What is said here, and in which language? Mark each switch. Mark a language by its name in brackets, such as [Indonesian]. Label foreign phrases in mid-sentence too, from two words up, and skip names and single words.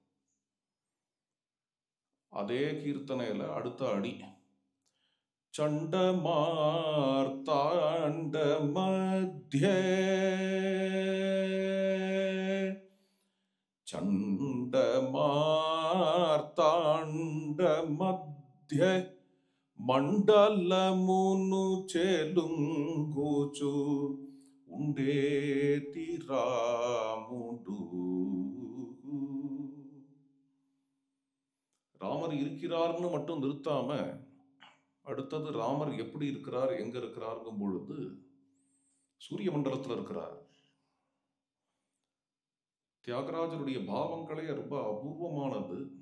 [Tamil] அதே கீர்த்தனையில அடுத்த அடி [Telugu] చండమార్తాండ మధ్య చండమార్తాండ మధ్య మండలమును చెలుంగుచు ఉండేతి రాముడు. [Tamil] ராமர் இருக்கிறார்னு மட்டும் நிறுத்தாம அடுத்தது ராமர் எப்படி இருக்கிறார், எங்க இருக்கிறார்ங்கும் பொழுது சூரிய மண்டலத்தில் இருக்கிறார். தியாகராஜருடைய பாவங்களே ரொம்ப அபூர்வமானது.